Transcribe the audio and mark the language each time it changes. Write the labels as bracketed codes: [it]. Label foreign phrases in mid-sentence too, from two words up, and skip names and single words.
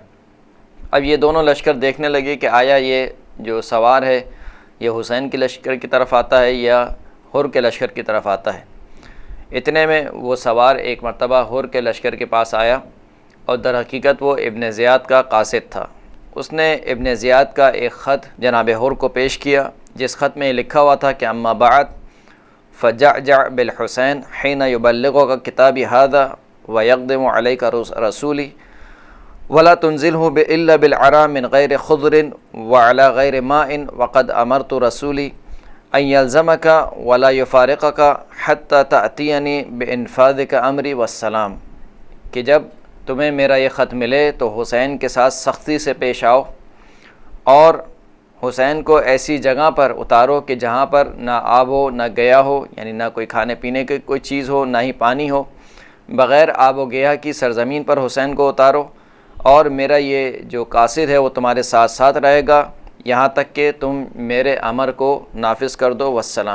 [ur] اب یہ دونوں لشکر دیکھنے لگے کہ آیا یہ جو سوار ہے یہ حسین کے لشکر کی طرف آتا ہے یا حر کے لشکر کی طرف آتا ہے۔ اتنے میں وہ سوار ایک مرتبہ حر کے لشکر کے پاس آیا اور در حقیقت وہ ابن زیاد کا قاصد تھا۔ اس نے ابن زیاد کا ایک خط جناب حر کو پیش کیا، جس خط میں لکھا ہوا تھا کہ [ar] اما بعد فجعجع بالحسین حین یبلغک کتابی ھذا ویقدم علیک رسولی ولا تنزلہ الا بالعراء من غیر خضر وعلی غیر ماء وقد امرت رسولی ان یلزمک ولا یفارقک حتی تأتینی بانفاذک امری والسلام، [ur] کہ جب تمہیں میرا یہ خط ملے تو حسین کے ساتھ سختی سے پیش آؤ اور حسین کو ایسی جگہ پر اتارو کہ جہاں پر نہ آب ہو نہ گیا ہو، یعنی نہ کوئی کھانے پینے کی کوئی چیز ہو نہ ہی پانی ہو، بغیر آب و گیا کی سرزمین پر حسین کو اتارو، اور میرا یہ جو قاصد ہے وہ تمہارے ساتھ ساتھ رہے گا یہاں تک کہ تم میرے امر کو نافذ کر دو والسلام۔